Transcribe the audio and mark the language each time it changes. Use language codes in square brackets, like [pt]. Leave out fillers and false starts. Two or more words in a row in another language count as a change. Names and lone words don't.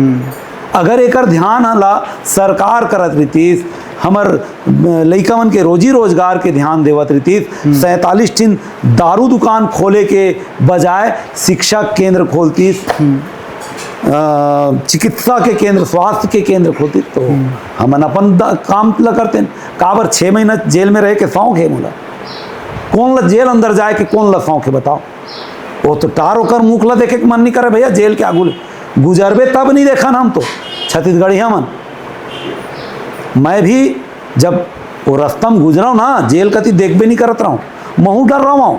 [hne] अगर एकर ध्यान ला सरकार करत रहीतीस, हमर लइका मन के रोजी रोजगार के ध्यान देवत रहीतीस, 47 टीन दारू दुकान खोले के बजाय शिक्षा केंद्र खोलतीस, चिकित्सा के केंद्र, स्वास्थ्य के केंद्र खोलती, तो हमन अपन काम ला करते। काबर 6 महीना जेल में रह के शौक है मोला। कौन ला जेल अंदर जाए के कौन ला शौक है बताओ। वो तो टार होकर मुख ला देखे के मन नहीं करे भैया, जेल के आगू गुजरबे तब नहीं देखा ना हम तो छत्तीसगढ़िया मन। मैं भी जब वो रास्ता में गुजरा ना जेल कति देखबे नहीं करत रहा हूँ, महू डर रहा हूँ।